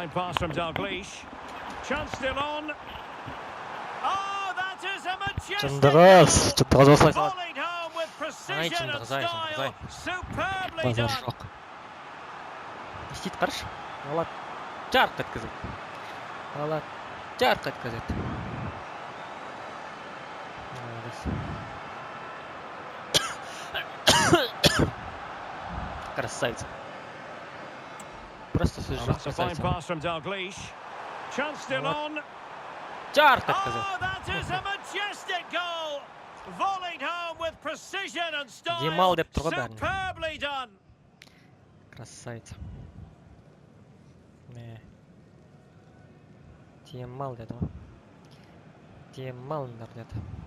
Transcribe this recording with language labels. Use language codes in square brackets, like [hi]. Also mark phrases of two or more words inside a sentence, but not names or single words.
[en] fine pass from Dalglish. Chance still on. Oh, that is a majestic goal. [kk] осылай салады. [en] Volleyed home with precision and [kk] Чындығы зай. [en] style. Superbly [kk] Базар [en] done. [kk] жоқ. Не істейді қарашы. Алады. Жарқ еткізеді. Алады. Жарқ еткізеді. Красавица. Просто сөз жоқ. [en] That's a fine pass from Dalglish. Chance still on. [kk] Жарқ еткізеді. [en] Oh, that is a majestic goal. Volleyed home with precision and style. [kk] Демал деп тұр ғой бәріне. [en] Superbly done. [kk] Красавица. Демал деді ғой. Демалыңдар деді.